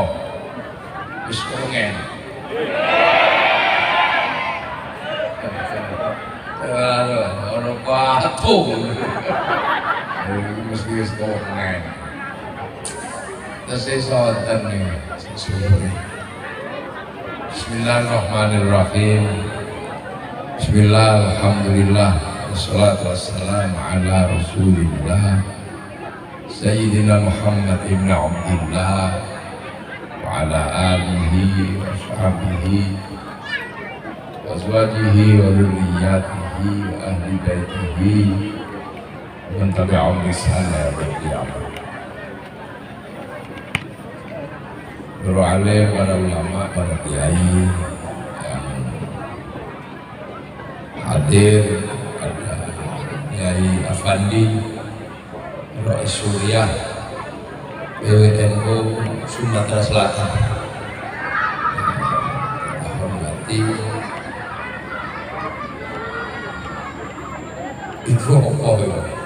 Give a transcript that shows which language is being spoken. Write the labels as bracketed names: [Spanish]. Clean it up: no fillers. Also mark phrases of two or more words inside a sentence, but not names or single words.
[Javanese] Wis pengen. Ora patung. Mesti wis pengen. Tesih sonten iki. [Arabic] بسم الله الرحمن الرحيم. بسم الله، الحمد لله، والصلاة والسلام على رسول الله سيدنا محمد بن عبد الله وعلى آله وصحبه وأزواجه وذريته وأهل بيته من تبعهم بإحسان إلى يوم القيامة. [Indonesian] Para alim, para ulama, para kiai yang hadir, ada Kiai Afandi Rais Suriah PWNU Sumatera Selatan. Kita hormati. Itu apa ya?